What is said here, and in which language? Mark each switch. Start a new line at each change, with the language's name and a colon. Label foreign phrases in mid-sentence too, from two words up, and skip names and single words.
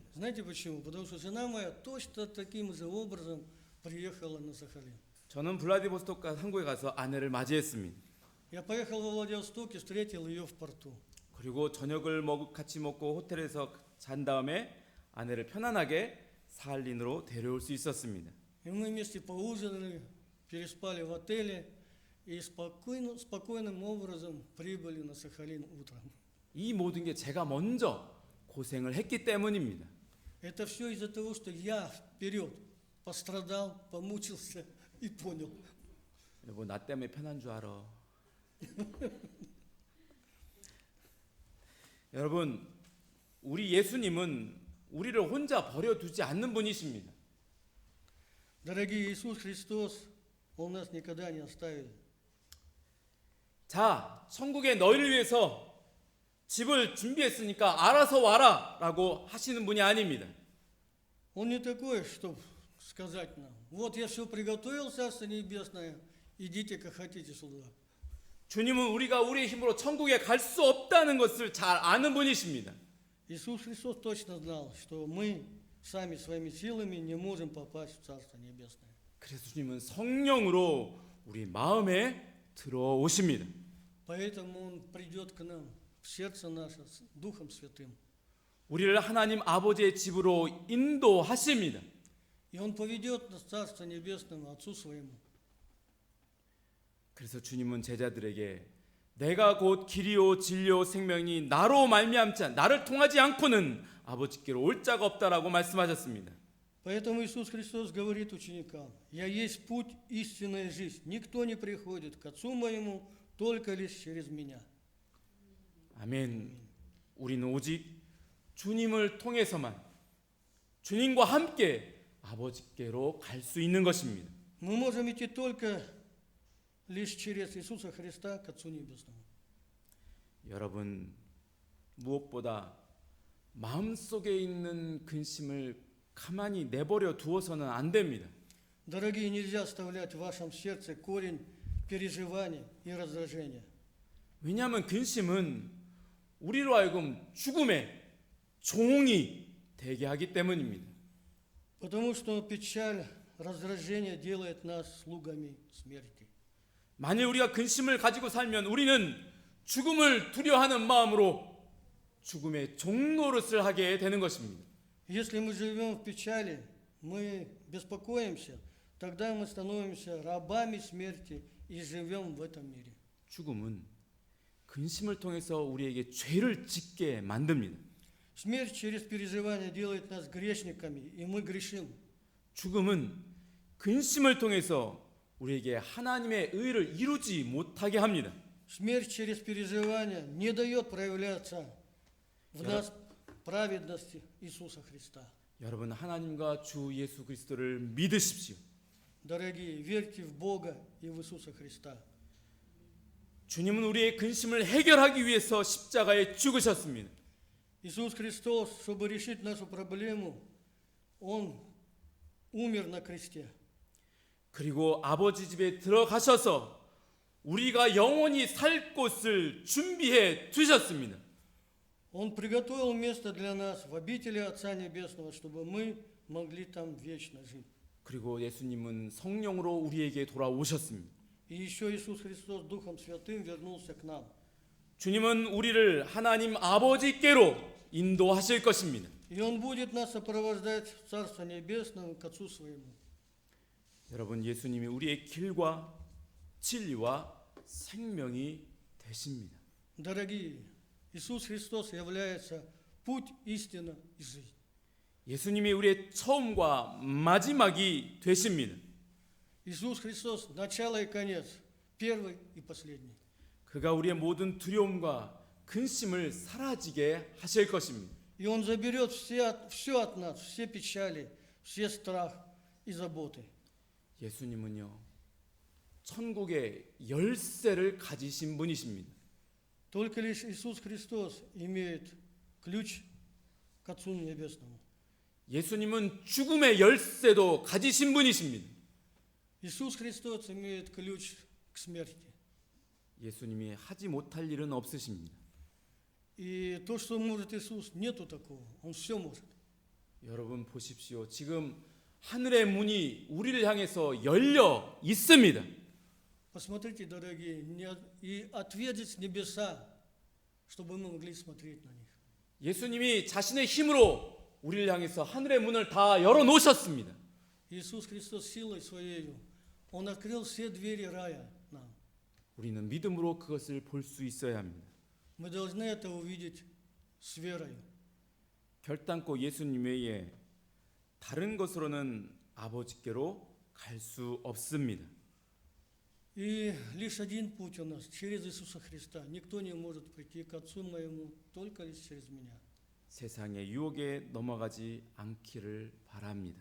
Russian: Знаете почему? Потому что жена моя точно таким же образом приехала на Сахалин.
Korean: 저는 블라디보스톡 항구에 가서 아내를 맞이했습니다.
Russian: Я поехал во Владивосток и встретил ее в порту.
Korean: 그리고 저녁을 같이 먹고 호텔에서 잔 다음에 아내를 편안하게 사할린으로 데려올 수 있었습니다.
Russian: И мы вместе поужинали, переспали в отеле и спокойным образом прибыли на Сахалин утром.
Korean: 이 모든 게 제가 먼저 고생을 했기 때문입니다.
Russian: Это все из-за того, что я вперед пострадал, помучился и понял.
Korean: 여보, 나 때문에 편한 줄 알아. 여러분, 우리 예수님은 우리를 혼자 버려두지 않는 분이십니다.
Russian: Дорогие, Иисус Христос, Он нас никогда не оставит.
Korean: 자, 천국에 너희를 위해서 집을 준비했으니까 알아서 와라 라고 하시는 분이 아닙니다.
Russian: Он не такой, чтобы сказать нам, вот я все приготовил, Царство Небесное, идите, как хотите сюда.
Korean: 주님은 우리가 우리의 힘으로 천국에 갈 수 없다는 것을 잘 아는 분이십니다.
Russian: Иисус Христос точно знал, что мы сами своими силами не можем попасть в Царство Небесное.
Korean: 그래서 주님은 성령으로 우리 마음에 들어오십니다.
Russian: Поэтому Он придет к нам в сердце наше с Духом Святым.
Korean: 우리를 하나님 아버지의 집으로 인도하십니다.
Russian: И Он поведет нас в Царство Небесное Отцу Своему.
Korean: 그래서 주님은 제자들에게 내가 곧 길이요 진리요 생명이 나로 말미암지 나를 통하지 않고는 아버지께로 올 자가 없다라고 말씀하셨습니다.
Russian: Поэтому Иисус Христос говорит ученикам, «Я есть путь, истинная жизнь. Никто не приходит к Отцу Моему, только лишь через Меня».
Korean: 아멘. 우리는 오직 주님을 통해서만 주님과 함께 아버지께로 갈 수 있는 것입니다.
Russian: Мы можем идти только лишь через Иисуса Христа к Отцу Небесному.
Korean: 여러분, 무엇보다 마음속에 있는 근심을 가만히 내버려 두어서는 안 됩니다.
Russian: Дорогие, нельзя оставлять в вашем сердце корень переживаний и раздражения.
Korean: 왜냐하면 근심은 우리로 하여금 죽음의 종이 되게 하기 때문입니다.
Russian: Потому что печаль, раздражение делает нас слугами смерти.
Korean: 만일 우리가 근심을 가지고 살면 우리는 죽음을 두려워하는 마음으로 죽음의 종노릇을 하게 되는 것입니다.
Russian: Если мы живем в печали, мы беспокоимся, тогда мы становимся рабами смерти и живем в этом мире.
Korean: 죽음은 근심을 통해서 우리에게 죄를 짓게 만듭니다.
Russian: Смерть через переживание делает нас грешниками, и мы грешим.
Korean: 죽음은 근심을 통해서 우리에게 하나님의 의를 이루지 못하게 합니다.
Russian: Смерть через переживание не дает проявляться в нас праведности Иисуса Христа.
Korean: 여러분, 하나님과 주 예수 그리스도를 믿으십시오.
Russian: Дорогие, верьте в Бога и в Иисуса Христа.
Korean: 주님은 우리의 근심을 해결하기 위해서 십자가에 죽으셨습니다.
Russian: Иисус Христос, чтобы решить нашу проблему, Он умер на кресте.
Korean: 그리고 아버지 집에 들어가셔서 우리가 영원히 살 곳을 준비해 두셨습니다.
Russian: Он приготовил место для нас в обители Отца Небесного, чтобы мы могли там вечно жить.
Korean: 그리고 예수님은 성령으로 우리에게 돌아오셨습니다.
Russian: И еще Иисус Христос Духом Святым вернулся к нам.
Korean: 주님은 우리를 하나님 아버지께로 인도하실 것입니다.
Russian: И Он будет нас сопровождать в Царство Небесное к Отцу Своему.
Korean: 여러분, 예수님이 우리의 길과 진리와 생명이 되십니다.
Russian: Дорогие, Иисус Христос является путь, истина и жизнь.
Korean: 예수님이 우리의 처음과 마지막이 되십니다.
Russian: Иисус Христос – начало и конец, первый и последний.
Korean: 그가 우리의 모든 두려움과 근심을 사라지게 하실 것입니다.
Russian: И Он заберет все от нас, все печали, все страх и заботы.
Korean: 예수님은요, 천국의 열쇠를 가지신 분이십니다.
Russian: Только лишь Иисус Христос имеет ключ к Отцу Небесному.
Korean: 예수님은 죽음의 열쇠도 가지신 분이십니다.
Russian: Иисус Христос имеет ключ к смерти.
Korean: 예수님이 하지 못할 일은 없으십니다.
Russian: И то, что может Иисус, нету такого. Он все может.
Korean: 여러분 보십시오. 지금 하늘의 문이 우리를 향해서 열려 있습니다.
Russian: Посмотрите, дорогие, и ответить небеса, чтобы мы могли смотреть на них.
Korean: 예수님이 자신의 힘으로 우리를 향해서 하늘의 문을 다 열어 놓으셨습니다.
Russian: Иисус Христос силой Своей, Он открыл все двери рая нам.
Korean: 우리는 믿음으로 그것을 볼 수 있어야 합니다.
Russian: Мы должны это увидеть с верой.
Korean: 결단코 예수님 외에 다른 것으로는 아버지께로 갈 수 없습니다.
Russian: И лишь один путь у нас, через Иисуса Христа. Никто не может прийти к Отцу моему, только лишь через меня.
Korean: 세상의 유혹에 넘어가지 않기를 바랍니다.